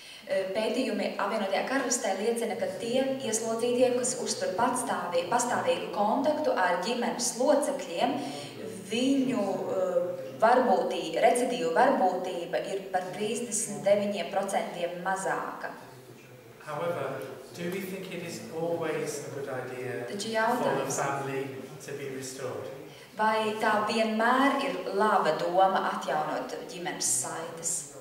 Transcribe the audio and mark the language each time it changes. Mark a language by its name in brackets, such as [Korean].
[Latvian] Pētījumi apvienotajā karalistē liecina, ka tie ieslodzītie, kas uztur pastāvīgu kontaktu ar ģimenes locekļiem, viņu recidīvu varbūtība ir par 39% mazāka. [English] However, do we think it is always a good idea for the family to be restored? [Latvian] Vai tā vienmēr ir laba doma atjaunot ģimenes saites?